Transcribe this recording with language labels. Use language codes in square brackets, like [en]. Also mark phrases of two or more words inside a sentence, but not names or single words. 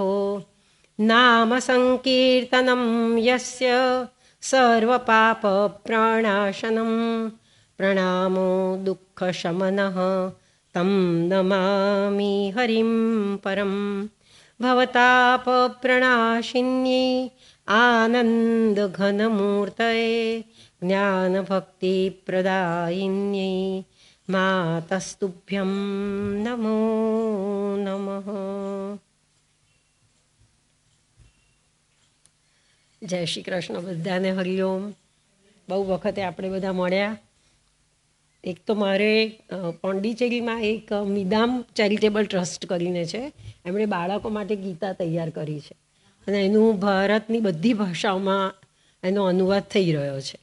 [sa] नाम संकीर्तनं यस्य सर्वपापप्रणाशनं प्रणामो दुःखशमनः तं नमामि हरिं परं। भवतापप्रणाशिन्यै आनन्दघनमूर्तये ज्ञानभक्तिप्रदायिन्यै मातस्तुभ्यं नमो नमः। [gu] જય શ્રી કૃષ્ણ બધાને હરિઓમ. બહુ વખતે આપણે બધા મળ્યા. એક તો મારે પોંડિચેરીમાં એક મિદામ ચેરિટેબલ ટ્રસ્ટ કરીને છે, એમણે બાળકો માટે ગીતા તૈયાર કરી છે અને એનું ભારતની બધી ભાષાઓમાં એનો અનુવાદ થઈ રહ્યો છે.